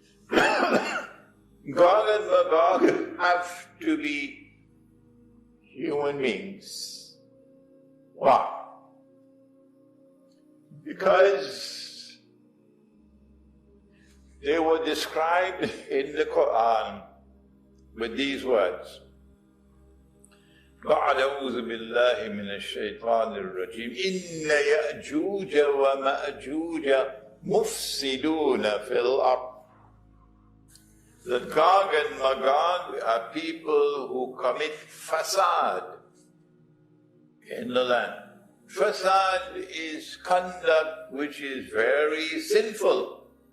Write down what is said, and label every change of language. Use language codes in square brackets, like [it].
[en] Gog and Magog have to be human beings. Why? Because they were described in the Quran with these words. [ar] بعد أعوذ بالله من الشيطان الرجيم إن يأجوج ومأجوج مفسدون في الأرض. [en] The Gog and Magog are people who commit fasad in the land. Fasad is conduct which is very sinful.